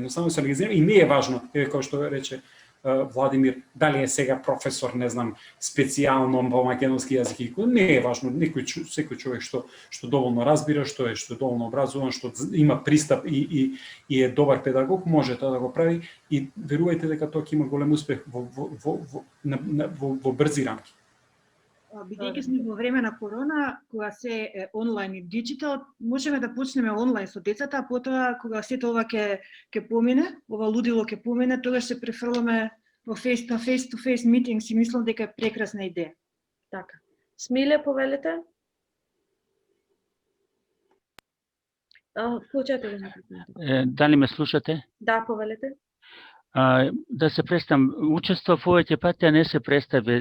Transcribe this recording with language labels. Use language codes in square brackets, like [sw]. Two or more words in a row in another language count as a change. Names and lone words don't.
[mk] Едноставно се организира и не е важно, како што рече Владимир, дали е сега професор, не знам, специјално во македонски јазик, не е важно, секој човек што доволно разбира, што е доволно образован, што има пристап и е добар педагог, може тоа да го прави и верувајте дека тоа ќе има голем успех во брзи рамки. Бидејќи сме во време на корона, кога се е онлайн и диджитал, можеме да почнеме онлайн со децата, а потоа кога сето ова ќе помине, ова лудило ќе помине, тогаш се префрламе во [en] face-to-face meetings [mk] и мислам дека е прекрасна идеја. Така. Смиле, повелете? Получете го на Дали ме слушате? Да, повелете. Да се представам, учествував овоќе пати, а не се представи.